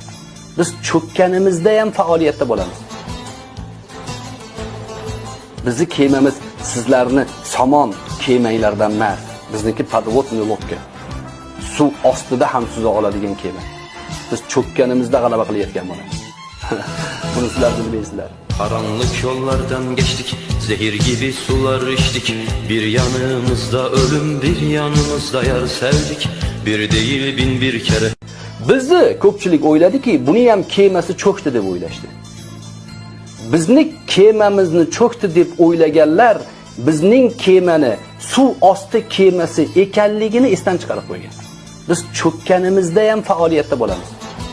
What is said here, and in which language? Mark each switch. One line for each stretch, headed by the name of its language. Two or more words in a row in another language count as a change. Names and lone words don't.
Uzbek: Biz cho'kkanimizda ham faoliyatda bo'lamiz. Bizni kemamiz sizlarni somon kemanglardan emas, bizniki
Russian: подводная лодка.
Uzbek: Suv ostida ham suza oladigan kema. Biz cho'kkanimizda g'alaba qilayotgan bo'lamiz.
Turkish: Bunu sizler bilmeysizler. Karanlık yollardan geçtik, zehir gibi sular içtik. Bir yanımızda ölüm, bir yanımızda yar sevdik. Bir değil bin bir kere.
Uzbek: Bizni ko'pchilik o'yladiki, buni ham kemasi cho'kdi deb o'ylashdi. Bizni kemamizni cho'kdi deb o'ylaganlar bizning kemani suv osti kemasi ekanligini esdan chiqarib qo'ygan. Biz cho'kkanimizda ham faoliyatda bo'lamiz.